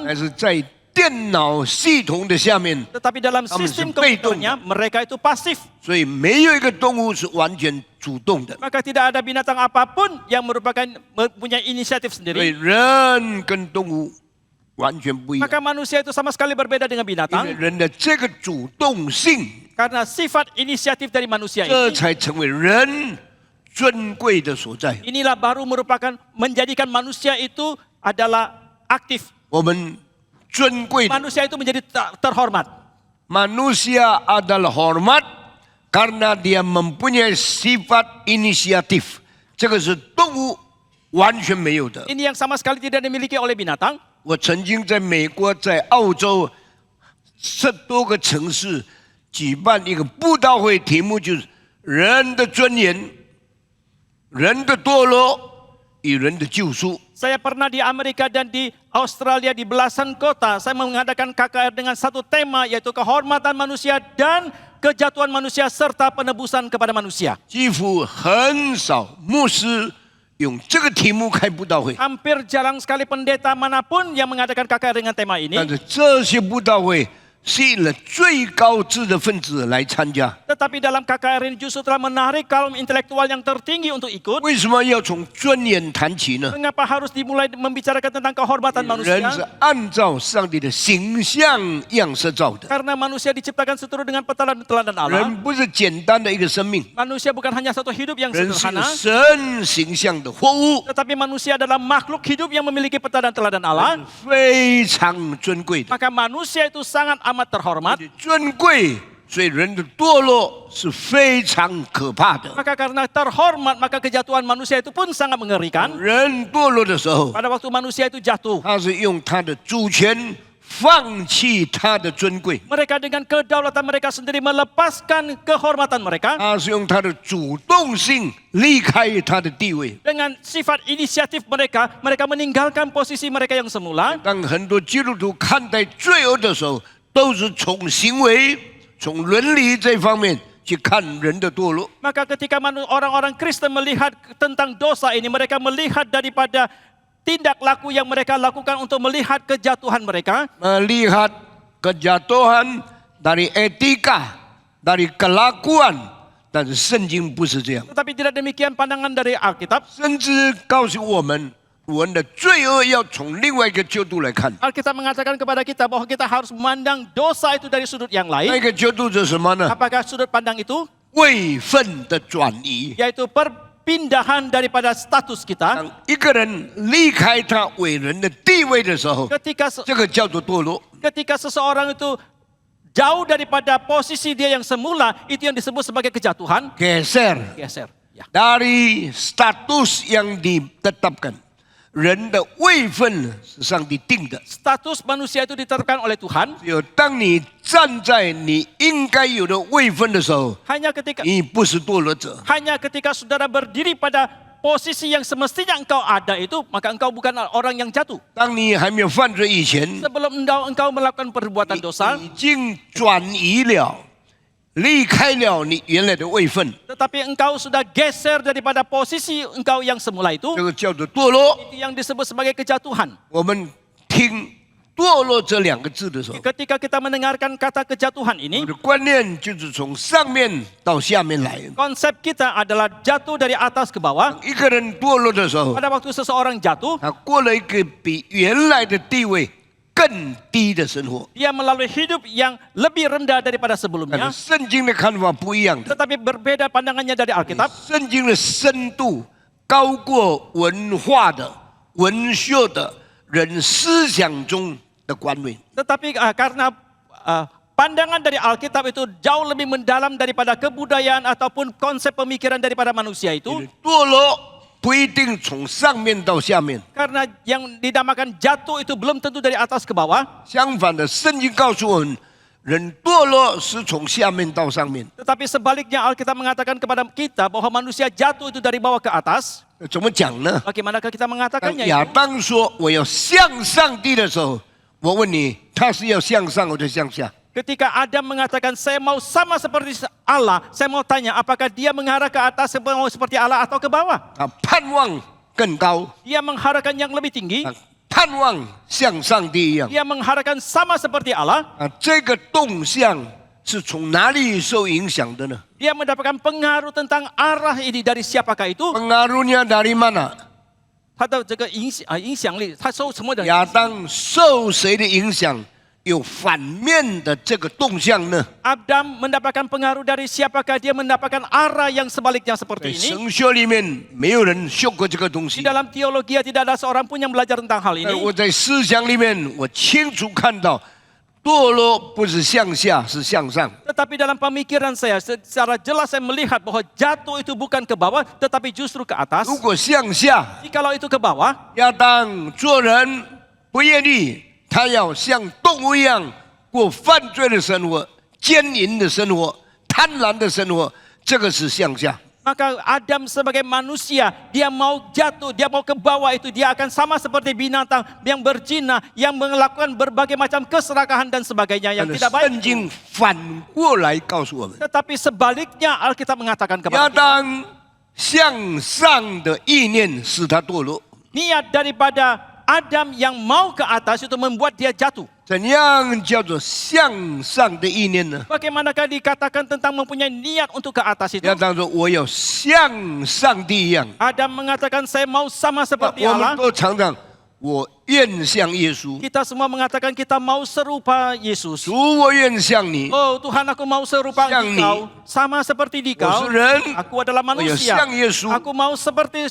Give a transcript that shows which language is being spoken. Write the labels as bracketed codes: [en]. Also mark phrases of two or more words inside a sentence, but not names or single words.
[zh] 而是在电脑系统的下面， [id] tetapi dalam sistem komputernya, mereka itu pasif. [zh] 所以没有一个动物是完全主动的。 [id] Maka tidak ada binatang apapun yang mempunyai inisiatif [zh] 所以 [id] sendiri. [zh] 人跟动物完全不一样， [id] Maka manusia itu sama sekali berbeda dengan [zh] 因为 [id] binatang. [zh] 人的这个主动性， [id] Karena sifat inisiatif dari manusia [zh] 这 [id] ini, [zh] 才成为人尊贵的所在。 [id] inilah baru merupakan menjadikan manusia itu adalah aktif. [zh] 我们尊贵的 [id] Manusia itu menjadi terhormat. manusia adalah hormat karena dia mempunyai sifat inisiatif， [zh] 这个是动物完全没有的。 [id] Ini yang sama sekali tidak dimiliki oleh binatang. [zh] 我曾经在美国、在澳洲10多个城市举办一个布道会，题目就是“人的尊严、人的堕落与人的救赎”。 [id] Saya pernah di Amerika dan di Australia di belasan kota. Saya mengadakan KKR dengan satu tema yaitu kehormatan manusia dan kejatuhan manusia serta penebusan kepada manusia. [zh] 几乎很少牧师用这个题目开布道会， [id] Hampir jarang sekali pendeta manapun yang mengadakan KKR dengan tema ini. [zh] 但是这些布道会吸引了最高知的分子来参加。 [id] Tetapi dalam KKR ini justru telah menarik kaum intelektual yang tertinggi untuk ikut. [zh] 为什么要从尊严谈起呢？ [id] Mengapa harus dimulai membicarakan tentang kehormatan [zh] 人 [id] manusia? [zh] 是按照上帝的形象样式造的， [id] Karena manusia diciptakan seturut dengan teladan Allah. [zh] 人不是简单的一个生命， [id] Manusia bukan hanya satu hidup yang [zh] 人是 [id] sederhana, [zh] 神形象的活物， [id] tetapi manusia adalah makhluk hidup yang memiliki teladan Allah. [zh] 非常尊贵的。 [id] Maka manusia itu sangat amat terhormat. [zh] 尊贵，所以人的堕落是非常可怕的。 [id] Maka karena terhormat, maka kejatuhan manusia itu pun sangat mengerikan. [zh] 人堕落的时候， [id] Pada waktu manusia itu jatuh, [zh] 他是用他的主权放弃他的尊贵， [id] mereka dengan kedaulatan mereka sendiri melepaskan kehormatan mereka. [zh] 他是用他的主动性离开他的地位。 [id] Dengan sifat inisiatif mereka, mereka meninggalkan posisi mereka yang semula. [zh] 当很多基督徒看待罪恶的时候，都是从行为、从伦理这方面去看人的堕落。 [id] Maka ketika orang-orang Kristen melihat tentang dosa ini, mereka melihat daripada tindak laku yang mereka lakukan untuk melihat kejatuhan mereka. Melihat kejatuhan dari etika, dari kelakuan, [zh] 但是圣经不是这样， [id] Tetapi tidak demikian pandangan dari Alkitab. [zh] 甚至告诉我们的罪恶要从另外一个角度来看。 [id] Alkitab mengatakan kepada kita bahwa kita harus memandang dosa itu dari sudut yang [zh] 那 [id] lain. [zh] 个角度是什么呢？ [id] Apakah sudut pandang itu? [zh] 位分的转移。 [id] Yaitu perpindahan daripada status kita. [zh] 当一个人离开他伟人的地位的时候， [id] Ketika [zh] 这个叫做堕落。 [id] ketika seseorang itu jauh daripada posisi dia yang semula, itu yang disebut sebagai kejatuhan. geser Geser. Ya. dari status yang ditetapkan. [zh] 人的位分是上帝定的， [id] Status manusia itu ditetapkan oleh Tuhan. [zh] 只有当你站在你应该有的位分的时候， [id] Hanya ketika [zh] 你不是堕落者。 [id] saudara berdiri pada posisi yang semestinya engkau ada itu, maka engkau bukan orang yang jatuh. [zh] 当你还没有犯罪以前， [id] Sebelum engkau melakukan perbuatan dosa, [zh] 已经转移了，离开了你原来的位分， [id] tetapi engkau sudah geser daripada posisi engkau yang semula itu, [zh] 这个叫做堕落。 [id] itu yang disebut sebagai kejatuhan. [zh] 我们听“堕落”这两个字的时候， [id] Ketika kita mendengarkan kata kejatuhan [zh] 我 [id] ini, [zh] 的观念就是从上面到下面来。 [id] konsep kita adalah jatuh dari atas ke bawah. [zh] 一个人堕落的时候， [id] Pada waktu seseorang jatuh, [zh] 他过了一个比原来的地位更低的生活。 [id] dia melalui hidup yang lebih rendah daripada [zh] 但 [id] sebelumnya. [zh] 是圣经的看法不一样的， [id] Tetapi berbeda pandangannya dari Alkitab. [zh] 圣经的深度高过文化的、文学的人思想中的观念。 [id] Tetapi karena pandangan dari Alkitab itu jauh lebih mendalam daripada kebudayaan ataupun konsep pemikiran daripada manusia itu. [zh] 堕落不一定从上面到下面， [id] Karena yang dinamakan jatuh itu belum tentu dari atas ke bawah. [zh] 相反的，圣经告诉我们，人堕落是从下面到上面。 [id] Tetapi sebaliknya Alkitab mengatakan kepada kita bahwa manusia jatuh itu dari bawah ke atas. [zh] 怎么讲呢？ [id] Bagaimanakah kita [zh] 当 [id] mengatakannya [zh] 亚 [id] itu? [zh] 当说我要向上帝的时候，我问你，他是要向上或者向下？ [id] Ketika Adam mengatakan saya mau sama seperti Allah, saya mau tanya apakah dia mengarah ke atas seperti Allah atau ke bawah? [zh] 他盼望更高， [id] Dia mengharapkan yang lebih tinggi, [zh] 他盼望像上帝一样。 [id] dia mengharapkan sama seperti Allah. [zh] 这个动向是从哪里受影响的呢？ [id] Dia mendapatkan pengaruh tentang arah ini dari siapakah itu? pengaruhnya dari mana？ [zh] 他的这个影响力，他受什么的？亚当受谁的影响？有反面的这个动向呢？ [id] Adam mendapatkan pengaruh dari siapakah? Dia mendapatkan arah yang sebaliknya [zh] 在 [id] seperti ini. [zh] 神学里面没有人学过这个东 [id] Di [zh] 西， [id] dalam teologi tidak ada seorang pun yang belajar tentang hal [zh] 但 [id] ini. [zh] 我在思想里面，我清楚看到，堕落不是向下，是向上。 [id] Tetapi dalam pemikiran saya secara jelas saya melihat bahwa jatuh itu bukan ke bawah, tetapi justru ke atas. [zh] 如果向下， [id] Jikalau itu ke bawah, [zh] 亚当做人不愿意，他要像动物一样过犯罪的生活、奸淫的生活、贪婪的生活，这个是向下。 [id] maka Adam sebagai manusia, dia mau jatuh, dia mau ke bawah itu, dia akan sama seperti binatang yang berzina, yang melakukan berbagai macam keserakahan dan sebagainya yang [zh] 但是 [id] tidak baik. [zh] 圣经反过来告诉我们， [id] Tetapi sebaliknya Alkitab mengatakan [zh] 亚 [id] kepada kita, [zh] 当向上的意念使他堕落， [id] niat daripada Adam yang mau ke atas itu membuat dia jatuh. [zh] 怎样叫做向上的意念呢？ [id] Bagaimanakah dikatakan tentang mempunyai niat untuk ke atas itu? [zh] 要当作我要像上帝一样。 [id] Adam mengatakan saya mau sama seperti [zh] 我们 [id] Allah. [zh] 都常常我愿像耶稣， [id] Kita semua mengatakan kita mau serupa Yesus. [zh] 主我愿像你。 [id] Oh Tuhan, aku mau serupa Yang Engkau, sama seperti Dikau. [zh] 我是人， [id] Aku adalah [zh] 我要 [id] manusia. [zh] 像耶稣， [id] Aku mau seperti